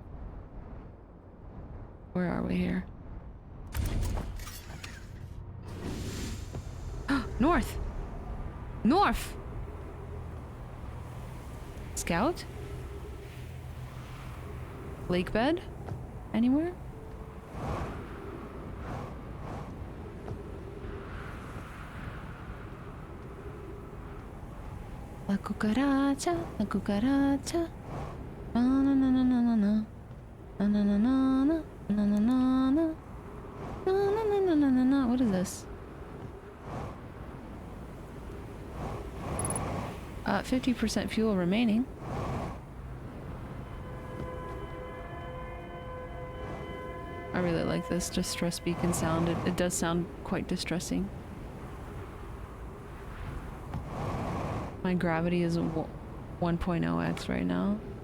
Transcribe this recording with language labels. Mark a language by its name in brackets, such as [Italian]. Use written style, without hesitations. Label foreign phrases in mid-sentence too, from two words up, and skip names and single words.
[English] Where are we here? North! North! Scout? Lake bed? Anywhere? [Spanish] La cucaracha, la cucaracha. Na na na na na na na. Na na na na na. Na na na na. Na na na na na na. [English] What is this? 50% fuel remaining. I really like this distress beacon sound. It does sound quite distressing. My gravity is 1.0x right now.